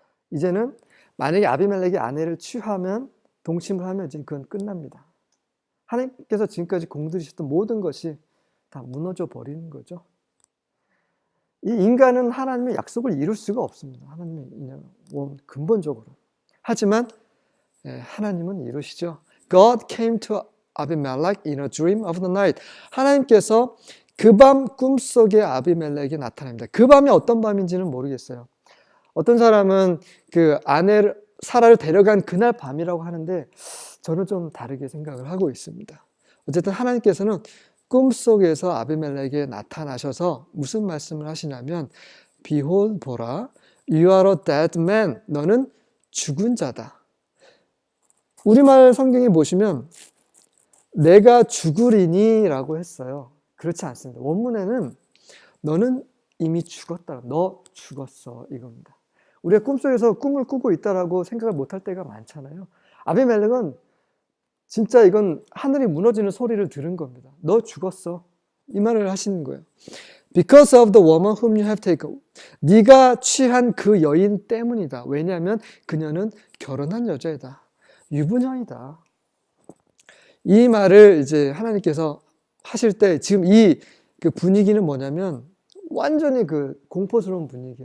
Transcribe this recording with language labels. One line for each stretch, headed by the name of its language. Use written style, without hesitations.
Korean: 이제는 만약에 아비멜렉이 아내를 취하면 동침을 하면 이제 그건 끝납니다. 하나님께서 지금까지 공들이셨던 모든 것이 다 무너져 버리는 거죠. 이 인간은 하나님의 약속을 이룰 수가 없습니다. 하나님의 근본적으로. 하지만 하나님은 이루시죠.
English: God came to Abimelech in a dream of the night.
Korean: 하나님께서 그 밤 꿈속에 아비멜렉이 나타납니다. 그 밤이 어떤 밤인지는 모르겠어요. 어떤 사람은 그 아내를 사라를 데려간 그날 밤이라고 하는데 저는 좀 다르게 생각을 하고 있습니다. 어쨌든 하나님께서는 꿈속에서 아비멜렉에게 나타나셔서 무슨 말씀을 하시냐면
English: Behold,
Korean: 보라,
English: you are a dead man.
Korean: 너는 죽은 자다. 우리말 성경에 보시면 내가 죽으리니 라고 했어요. 그렇지 않습니다. 원문에는 너는 이미 죽었다. 너 죽었어. 이겁니다. 우리가 꿈속에서 꿈을 꾸고 있다라고 생각을 못할 때가 많잖아요. 아비멜렉은 진짜 이건 하늘이 무너지는 소리를 들은 겁니다. 너 죽었어. 이 말을 하시는 거예요.
English: Because of the woman whom you have taken.
Korean: 네가 취한 그 여인 때문이다. 왜냐하면 그녀는 결혼한 여자이다. 유부녀이다. 이 말을 이제 하나님께서 하실 때 지금 이 그 분위기는 뭐냐면 완전히 그 공포스러운 분위기.